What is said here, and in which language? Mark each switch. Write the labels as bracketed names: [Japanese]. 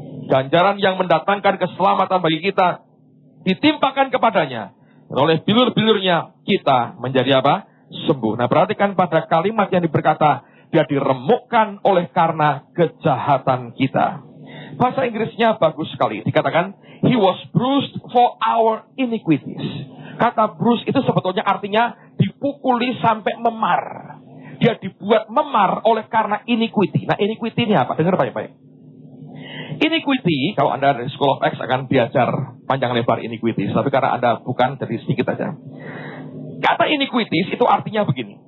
[Indonesian] Ganjaran yang mendatangkan keselamatan bagi kita ditimpakan kepadanya. Dan oleh bilur-bilurnya kita menjadi apa? Sembuh. Nah, perhatikan pada kalimat yang berkata, dia diremukkan oleh karena kejahatan kita. Bahasa Inggrisnya bagus sekali. Dikatakan, [English] he was bruised for our iniquities. [Indonesian] Kata bruise itu sebetulnya artinya dipukuli sampai memar. Dia dibuat memar oleh karena iniquity. Nah, iniquity ini apa? Dengar baik-baik. Iniquity, kalau Anda dari School of Acts akan belajar panjang lebar iniquities. Tapi karena Anda bukan, jadi sedikit saja. Kata iniquities itu artinya begini.